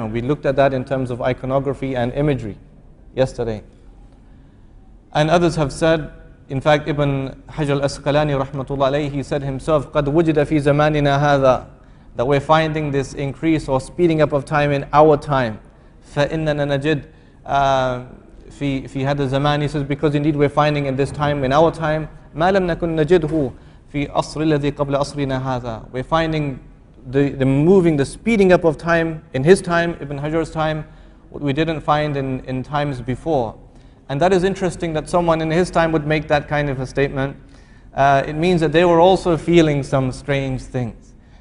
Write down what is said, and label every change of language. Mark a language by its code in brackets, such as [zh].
[en] And we looked at that in terms of iconography and imagery yesterday. And others have said, in fact, Ibn Hajar al-Asqalani rahmatullah alayhi, he said himself, [ar] قَدْ وُجِدَ فِي زَمَانِنَا هَذَا, [en] that we're finding this increase or speeding up of time in our time. [ar] فَإِنَّنَا نَجِدْ في هذا الزمان, [en] he says, because indeed we're finding in this time, in our time, [ar] مَا لَمْ نَكُنْ نَجِدْهُ فِي أَصْرِ الَّذِي قَبْلَ أَصْرِنَا هَذَا. [en] We're finding the moving, the speeding up of time in his time, Ibn Hajar's time, what we didn't find in times before. And that is interesting that someone in his time would make that kind of a statement. It means that they were also feeling some strange things.